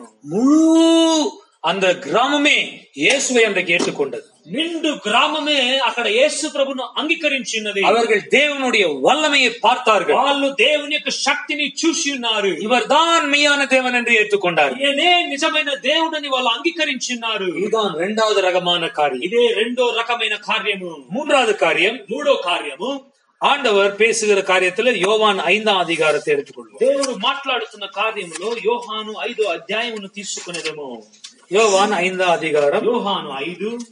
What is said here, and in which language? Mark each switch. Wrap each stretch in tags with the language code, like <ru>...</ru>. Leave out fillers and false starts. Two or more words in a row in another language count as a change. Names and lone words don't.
<ta>முழு அந்த கிராமமே இயேசுவை அன்றைக்கு ஏற்றுக்கொண்டது.</ta> <te>నిండు గ్రామమే అక్కడ యేసు ప్రభును అంగీకరించినది.</te> <ta>அவர்கள் தேவனுடைய வல்லமையை பார்த்தார்கள்.</ta> <te>వాళ్ళు దేవుని యొక్క శక్తిని చూసి ఉన్నారు.</te> <ta>இவர்தான் மெய்யான தேவன் என்று ஏற்றுக்கொண்டார்கள்.</ta> <te>ఈయనే నిజమైన దేవుడని వాళ్ళు అంగీకరించినారు.</te> <ta>இதுதான் 2வது ரகமான காரியம்.</ta> <te>ఇదే రెండో రకమైన కార్యము.</te> <ta>3வது காரியம்,</ta> <te>మూడో కార్యము,</te> <ta>ஆண்டவர் பேசுகிற காரியத்துல யோவான் 5ஆம் அதிகாரத்தை எடுத்துக்கொள்வோம்.</ta> <te>దేవుడు మాట్లాడుతున్న కార్యములో యోహాను 5వ అధ్యాయమును తీసుకునేదేమో.</te> <ta>யோவான் 5ஆம் அதிகாரம்,</ta> <te>యోహాను 5</te>